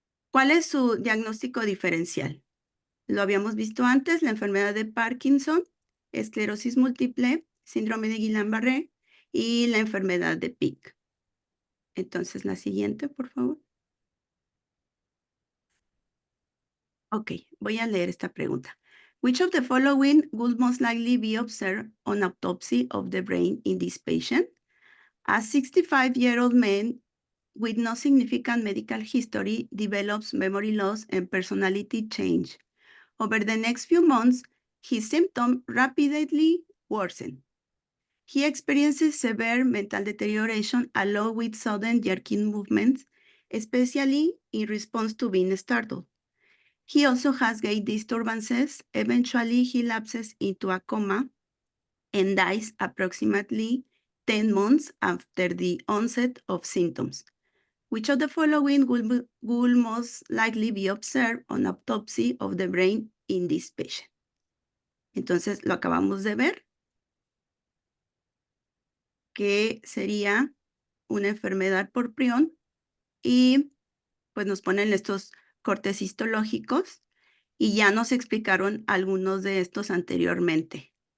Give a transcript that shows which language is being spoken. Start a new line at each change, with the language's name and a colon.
Spanish: ¿Cuál es su diagnóstico diferencial? Lo habíamos visto antes, la enfermedad de Parkinson, esclerosis múltiple, síndrome de Guillain-Barré y la enfermedad de Pick. Entonces, la siguiente, por favor. Ok, voy a leer esta pregunta.
English: Which of the following would most likely be observed on autopsy of the brain in this patient? A 65-year-old man with no significant medical history develops memory loss and personality change. Over the next few months, his symptoms rapidly worsen. He experiences severe mental deterioration along with sudden jerking movements, especially in response to being startled. He also has gait disturbances. Eventually, he lapses into a coma and dies approximately 10 months after the onset of symptoms. Which of the following will most likely be observed on autopsy of the brain in this patient?
Spanish: Entonces, lo acabamos de ver, que sería una enfermedad por prión y pues nos ponen estos cortes histológicos y ya nos explicaron algunos de estos anteriormente.